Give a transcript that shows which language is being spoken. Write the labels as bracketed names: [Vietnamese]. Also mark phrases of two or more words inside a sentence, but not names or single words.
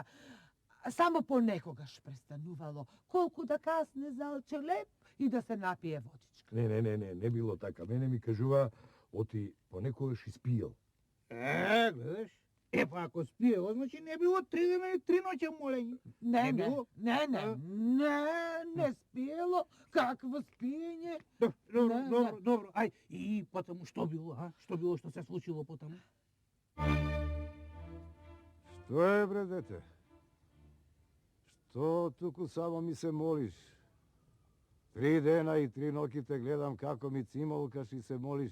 [Macedonian] Само понекогаш престанувало, колку да касне за лчелеп и да се напие водичка. Не било така. Мене ми кажува, оти понекогаш испиел. Гледаш, Е, па ако спиело, значи не било 3 дена и 3 ноќи молење. Ne, Ne ne, bilo? ne, ne, A? не спиело, какво спиење. Добро, Не, добро, не. добро. Ај, и потаму што било, а? Што било, што се случило потаму? Што е, бре, дете? Што туку само ми се молиш? 3 дена и 3 ноќи те гледам како ми цималкаш и се молиш.